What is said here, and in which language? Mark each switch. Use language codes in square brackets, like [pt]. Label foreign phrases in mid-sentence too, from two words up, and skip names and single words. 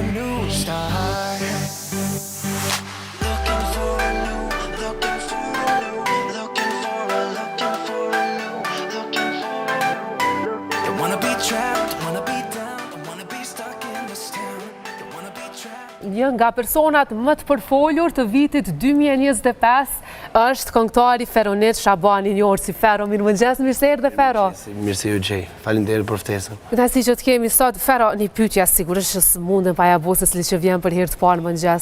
[en] new start. Looking for a new, looking for a new, looking for a new, looking for a Don't wanna be trapped, don't wanna be down, don't wanna be stuck in this town. Don't wanna be trapped. [sq] Një nga personat më të përfolur të vitit 2025 është këngëtari Feronet Shabani, njohur si Fero. Mirëmëngjes, mirë se erdhe Fero. Mirë se ju gjej. Faleminderit për ftesën. Kënaqësi që të kemi sot. Fero, një pyetje sigurisht që s'mundem pa ja bosës li që vjen për herë të parë në mëngjes.